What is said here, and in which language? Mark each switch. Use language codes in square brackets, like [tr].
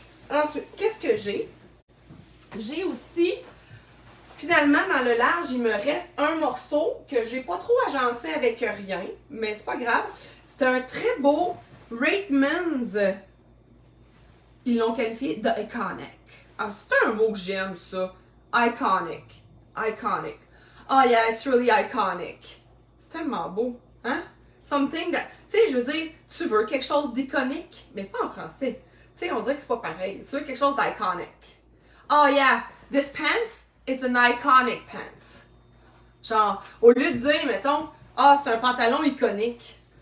[fr] Ensuite, qu'est-ce que j'ai? J'ai aussi, finalement, dans le large, il me reste un morceau que j'ai pas trop agencé avec rien, mais c'est pas grave. C'est un très beau Ratemans. Ils l'ont qualifié de iconic. Ah, c'est un mot que j'aime, ça. [en] Iconic. Iconic. Oh yeah, it's really iconic. [fr] C'est tellement beau, hein? [en] Something that... [fr] Tu sais, je veux dire, tu veux quelque chose d'iconique, mais pas en français. Tu sais, on dirait que c'est pas pareil. Tu veux quelque chose d'iconic. [en] Oh yeah, this pants, it's an iconic pants. [fr] Genre, au lieu de dire, mettons, ah, c'est un pantalon iconique.